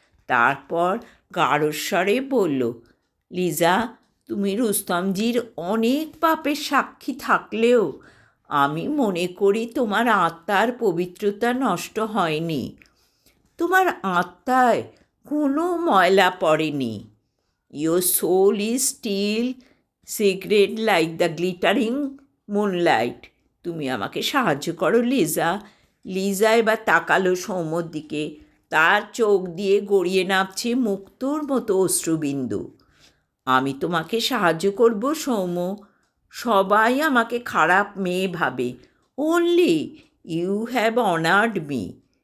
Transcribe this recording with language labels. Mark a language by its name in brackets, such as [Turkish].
[Bangla] তারপর গাঢ়স্বরে বলল, লিজা, তুমি রুস্তমজির অনেক পাপের সাক্ষী থাকলেও আমি মনে করি তোমার আত্মার পবিত্রতা নষ্ট হয়নি। তোমার আত্মায় কোনো ময়লা পড়েনি। [English] Your soul is still sacred like the glittering moonlight. [Bangla] তুমি আমাকে সাহায্য করো লিজা। লিজা এবার তাকালো সৌম্যর দিকে, তার চোখ দিয়ে গড়িয়ে নামছে মুক্তোর মতো অশ্রুবিন্দু। আমি তোমাকে সাহায্য করব সৌম্য। সবাই আমাকে খারাপ মেয়ে ভাবে, [English] Only you have honoured me.